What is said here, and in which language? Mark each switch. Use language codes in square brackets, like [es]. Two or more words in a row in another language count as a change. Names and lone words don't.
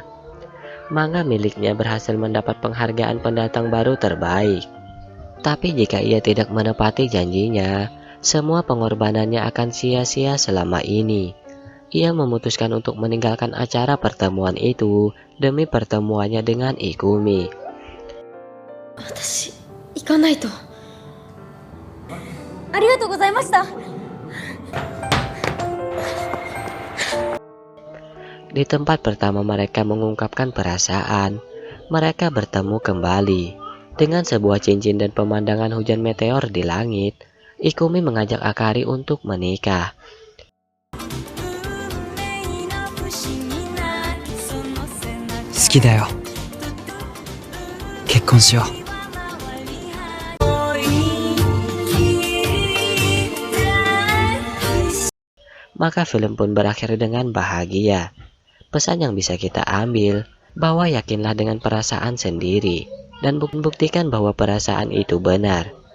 [id] Manga miliknya berhasil mendapat penghargaan pendatang baru terbaik. Tapi jika ia tidak menepati janjinya, semua pengorbanannya akan sia-sia selama ini. Ia memutuskan untuk meninggalkan acara pertemuan itu demi pertemuannya dengan Ikumi. [ja] 私行かないと。ありがとうございました。 [id] Di tempat pertama mereka mengungkapkan perasaan, mereka bertemu kembali. Dengan sebuah cincin dan pemandangan hujan meteor di langit, Ikumi mengajak Akari untuk menikah. [ja] 好きだよ。結婚しよう。 [id] Maka film pun berakhir dengan bahagia. Pesan yang bisa kita ambil bahwa yakinlah dengan perasaan sendiri dan buktikan bahwa perasaan itu benar.